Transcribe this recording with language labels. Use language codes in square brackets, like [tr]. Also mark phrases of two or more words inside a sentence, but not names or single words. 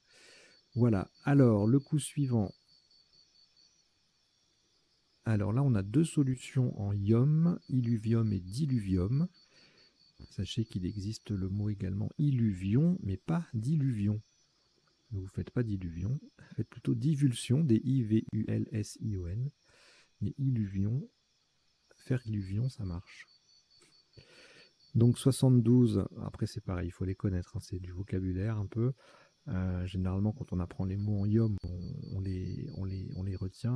[fr] Voilà, alors le coup suivant. Alors là, on a deux solutions en ium, illuvium et diluvium. Sachez qu'il existe le mot également illuvion, mais pas diluvion. Ne vous faites pas diluvion, faites plutôt divulsion, D-I-V-U-L-S-I-O-N. Mais illuvion, faire illuvion, ça marche. Donc 72, après c'est pareil, il faut les connaître, hein, c'est du vocabulaire un peu. Généralement, quand on apprend les mots en ium, on les les retient.